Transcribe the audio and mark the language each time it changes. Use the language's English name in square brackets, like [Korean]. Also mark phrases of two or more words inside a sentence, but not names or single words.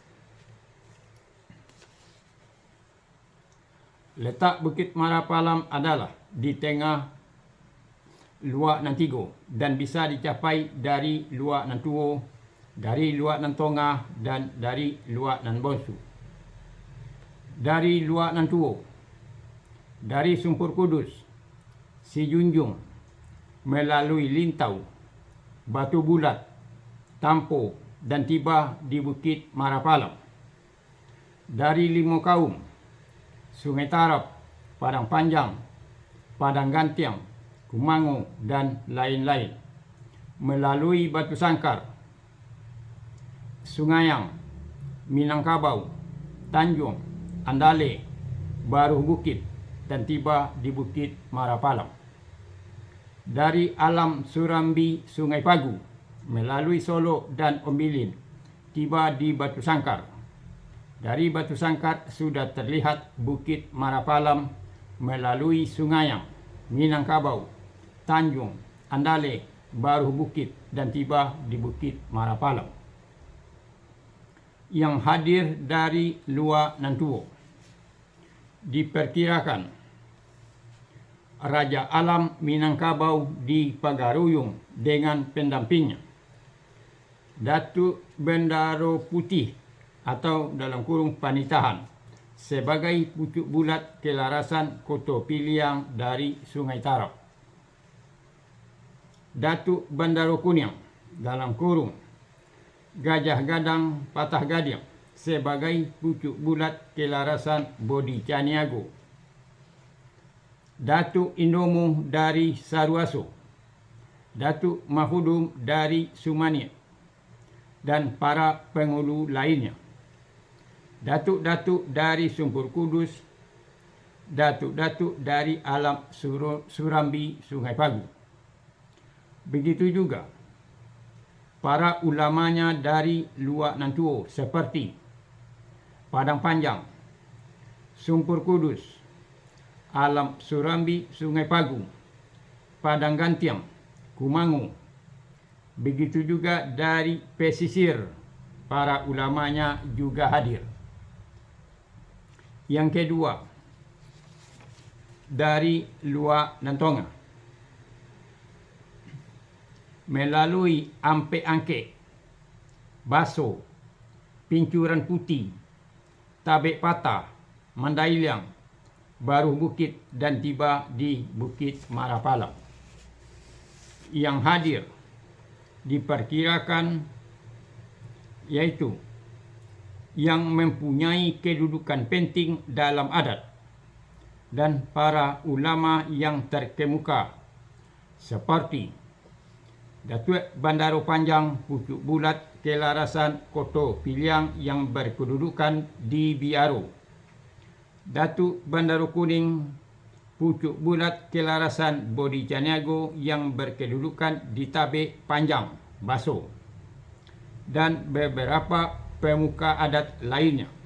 [Indonesian] Letak Bukit Marapalam adalah di tengah luar Nantigo dan bisa dicapai dari luar Nantuo, dari luar Nantonga, dan dari luar Nanbonsu. Dari luar Nantuo, dari Sumpur Kudus, Sijunjung, melalui Lintau, Batu Bulat, Tampo, dan tiba di Bukit Marapalam. Dari 5 kaum, Sungai Tarap, Padang Panjang, Padang Gantiang, Kumango, dan lain-lain, melalui Batu Sangkar, Sungayang, Minangkabau, Tanjung, Andale, Baru Bukit, dan tiba di Bukit Marapalam. Dari Alam Surambi Sungai Pagu, melalui Solo dan Ombilin, tiba di Batu Sangkar. Dari Batu Sangkar sudah terlihat Bukit Marapalam melalui Sungayang, Minangkabau, Tanjung, Andale, Baru Bukit, dan tiba di Bukit Marapalam. Yang hadir dari luar Nantuo, diperkirakan Raja Alam Minangkabau di Pagaruyung dengan pendampingnya, Datuk Bendaro Putih atau dalam kurung Panitahan sebagai pucuk bulat kelarasan Koto Piliang dari Sungai Tarap, Datuk Bendaro Kuniang dalam kurung Gajah Gadang Patah Gadiang sebagai pucuk bulat kelarasan Bodi Caniago, Datuk Indomo dari Saruaso, Datuk Mahudum dari Sumania, dan para penghulu lainnya, datuk-datuk dari Sumpur Kudus, datuk-datuk dari Alam Surambi Sungai Pagu. Begitu juga para ulamanya dari luar Nantuo seperti Padang Panjang, Sumpur Kudus, Alam Surambi Sungai Pagu, Padang Gantiang, Kumango. Begitu juga dari pesisir, para ulamanya juga hadir. Yang kedua, dari luar Nantonga, melalui Ampe Angke, Baso, Pincuran Putih, Tabek Patah, Mandailiang, Baru Bukit, dan tiba di Bukit Marapalam. Yang hadir diperkirakan yaitu yang mempunyai kedudukan penting dalam adat dan para ulama yang terkemuka seperti Datuk Bandaro Panjang pucuk bulat kelarasan Koto Piliang yang berkedudukan di Biaro, Datuk Bandaro Kuning pucuk bulat kelarasan Bodi Caniago yang berkedudukan di Tabik Panjang, Baso, dan beberapa pemuka adat lainnya.